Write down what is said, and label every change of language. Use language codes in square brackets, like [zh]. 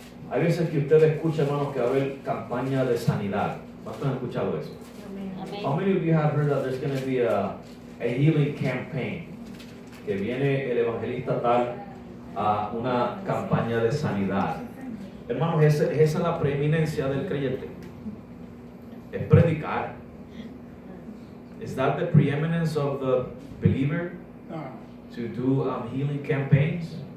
[es] Hay veces que usted escucha, hermanos, que va a haber campaña de sanidad. ¿Cuántos han escuchado eso? Amén. [en] How many of you have heard that there's going to be a healing campaign? [es] Que viene el evangelista tal una campaña de sanidad. Hermanos, esa es la preeminencia del creyente. Es predicar. [en] Is that the preeminence of the believer? To do healing campaigns?